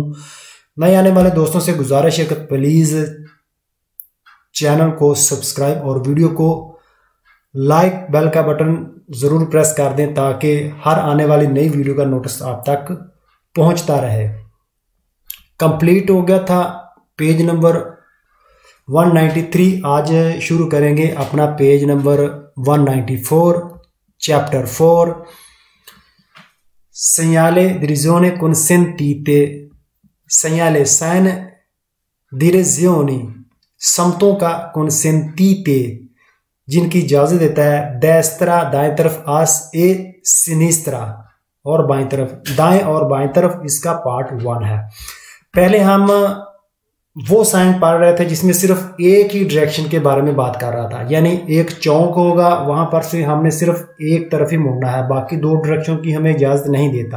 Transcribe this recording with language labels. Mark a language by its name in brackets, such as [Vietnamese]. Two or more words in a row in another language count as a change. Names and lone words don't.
[Hindi] नए आने वाले दोस्तों से गुजारिश है कि प्लीज़ चैनल को सब्सक्राइब और वीडियो को लाइक बेल का बटन ज़रूर प्रेस कर दें ताकि हर आने वाली नई वीडियो का नोटिस आप तक पहुँचता रहे। कंप्लीट हो गया था पेज नंबर 193। आज शुरू करेंगे अपना पेज नंबर 194 चैप्टर 4 [Italian] segnale direzione consentite। [Hindi] segnale साइन direzioni समतों का consentite जिनकी इजाजत देता है destra दाएं तरफ आस ए sinistra और बाएं तरफ, दाएं और बाएं तरफ इसका पार्ट 1 है। पहले हम वो साइन पढ़ रहे थे जिसमें सिर्फ एक ही डायरेक्शन के बारे में बात कर रहा था, यानी एक चौक होगा वहां पर से हमने सिर्फ एक तरफ ही मुड़ना है, बाकी दो डायरेक्शन की हमें इजाजत नहीं देता।